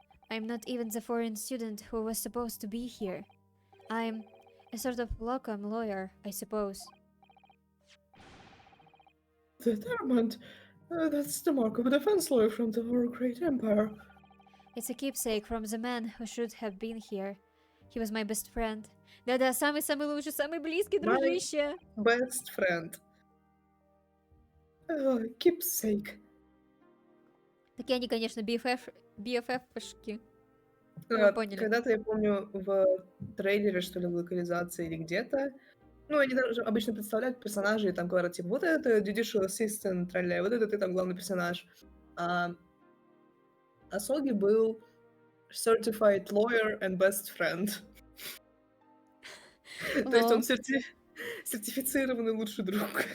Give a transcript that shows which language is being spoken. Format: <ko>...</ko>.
<en>I'm not even the foreign student who was supposed to be here. I'm a sort of locum lawyer, I suppose. Determined. That's the mark of a defense lawyer from our great empire. It's a keepsake from the man who should have been here. He was my best friend.</en> <ru>Да-да, самый-самый лучший, самый близкий дружище.</ru> <en>Best friend. Keepsake.</en> <ru>Такие они, конечно, BFF-шки. Вы поняли. Когда-то, я помню, в трейлере, что ли, в локализации или где-то, ну, они даже обычно представляют персонажей, и там говорят, типа, вот это Judicial Assistant, тролля, вот это ты там главный персонаж. А Асоги был</ru> <en>Certified Lawyer and Best Friend.</en> <ru>То есть он сертифицированный лучший друг.</ru>